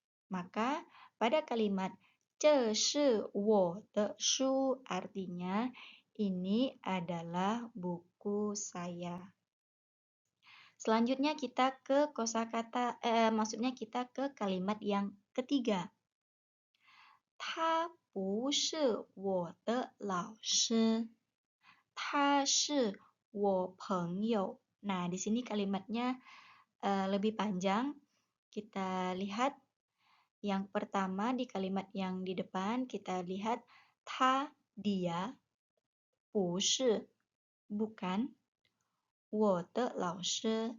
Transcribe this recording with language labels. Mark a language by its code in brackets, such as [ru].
[id] Maka pada kalimat [zh] 这是我的书 [id] artinya ini adalah buku saya. Selanjutnya kita ke kosakata maksudnya kita ke kalimat yang ketiga. [zh] 他不是我的老师，他是我朋友. [id] Nah, di sini kalimatnya lebih panjang. Kita lihat yang pertama di kalimat yang di depan kita lihat dia, 不是 bukan, [zh] 我的老师.